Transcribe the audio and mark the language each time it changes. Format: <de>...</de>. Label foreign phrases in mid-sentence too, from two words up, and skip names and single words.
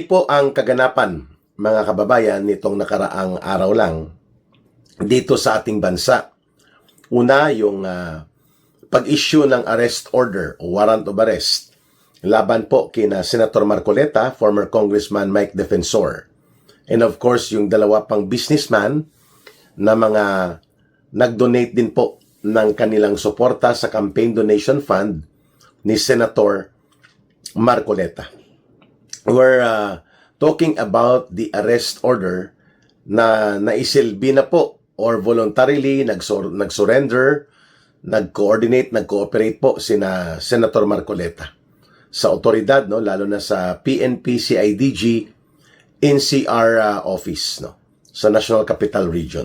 <tl>po ang kaganapan, mga kababayan, nitong nakaraang araw lang dito sa ating bansa. Una, yung pag-issue ng</tl> <en>arrest order</en> <tl>o</tl> <en>warrant of arrest</en> <tl>laban po kina Senator Marcoleta, former Congressman Mike Defensor.</tl> <en>And of course,</en> <tl>yung dalawa pang businessman na mga nag-donate din po ng kanilang suporta sa</tl> <en>campaign donation fund</en> <tl>ni Senator Marcoleta.</tl> <en>We're talking about the arrest order</en> <tl>na naisilbi na po or voluntarily nag-surrender, nag-coordinate, nag-cooperate po sina Senator Marcoleta sa otoridad, no, lalo na sa PNP CIDG NCR office, no, sa National Capital Region.</tl>